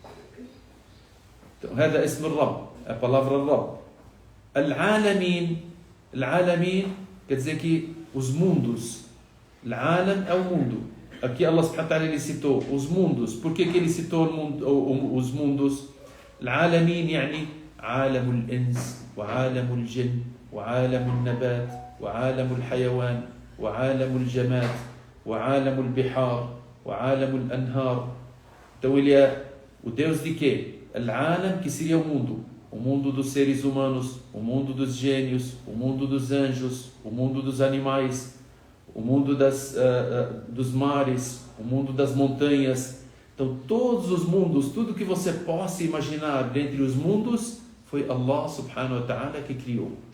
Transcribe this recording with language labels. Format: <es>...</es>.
<pt>Então,</pt> <ar>هذا اسم الرب,</ar> <pt>a palavra Rabb. Al-Alamin, Al-Alamin quer dizer que os mundos. Al-Alam é o mundo. Aqui Allah subhanahu wa ta'ala ele citou os mundos. Por que ele citou os mundos?</pt> <ar>Al-Alamin يعني عالم الإنس وعالم الجن وعالم النبات وعالم الحيوان وعالم الجماد وعالم البحار وعالم الأنهار.</ar> <pt>Então ele é o Deus de quê? Al-Alam, que seria o mundo dos seres humanos, o mundo dos gênios, o mundo dos anjos, o mundo dos animais, o mundo dos mares, o mundo das montanhas. Então todos os mundos, tudo que você possa imaginar dentre os mundos, foi Allah subhanahu wa ta'ala que criou.</pt>